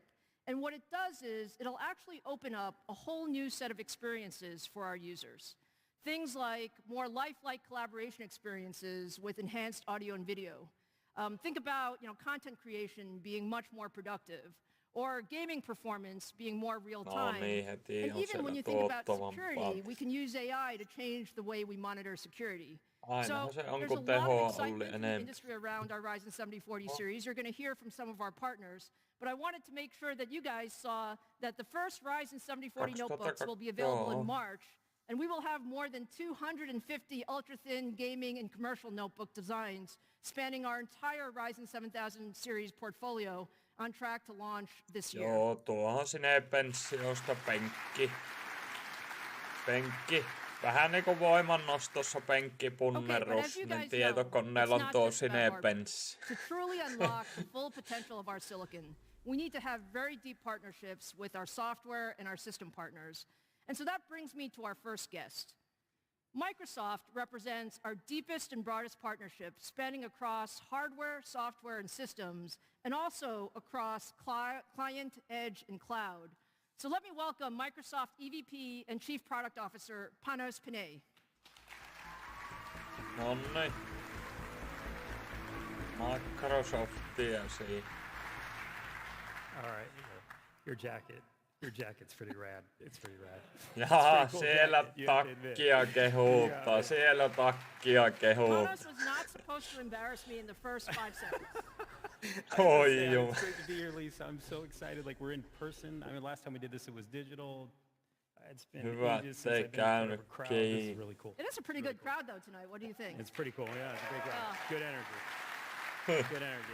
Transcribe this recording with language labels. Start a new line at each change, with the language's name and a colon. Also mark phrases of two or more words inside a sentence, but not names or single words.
English: And what it does is it'll actually open up a whole new set of experiences for our users. Things like more lifelike collaboration experiences with enhanced audio and video. Think about content creation being much more productive, or gaming performance being more real
Finnish: No
English: time.
Finnish: niin, heti
English: And
Finnish: on
English: even
Finnish: siellä
English: when you think about
Finnish: tuottavan
English: security, we can use AI to change the way we monitor security.
Finnish: Ainahan se on,
English: there's
Finnish: kun
English: a lot
Finnish: tehoa
English: of
Finnish: oli
English: excitement in the
Finnish: enemmän.
English: industry around our Ryzen 7040 series. You're going to hear from some of our partners. But I wanted to make sure that you guys saw that the first Ryzen 7040 notebooks will be available in March. And we will have more than 250 ultra-thin gaming and commercial notebook designs spanning our entire Ryzen 7000 series portfolio on track to launch this year.
Finnish: Joo, tuohon sinne pensiosta penkki. Vähän niinku voimannostossa penkkipunnerus, niin tietokoneella on tuo sinepenssi.
English: To truly unlock the full potential of our silicon, we need to have very deep partnerships with our software and our system partners. And so that brings me to our first guest. Microsoft represents our deepest and broadest partnership spanning across hardware, software, and systems, and also across client, edge, and cloud. So let me welcome Microsoft EVP and Chief Product Officer, Panos Panay.
Finnish: Nonni. Microsoftia siinä.
English: All right, your jacket's pretty rad. It's pretty rad.
Finnish: Jaa,
English: cool
Finnish: siellä takkia kehuttaa, siellä takkia kehuttaa.
English: Panos was not supposed to embarrass me in the first 5 seconds.
Finnish: Oi joo.
English: It's great to be here, Lisa. I'm so excited. Like, we're in person. I mean, last time we did this, it was digital. It's been ages since I've been in front of a crowd. This is really cool. It is a pretty good crowd, though, tonight. What do you think? It's pretty cool. Yeah, it's a great crowd. Good energy. Good energy.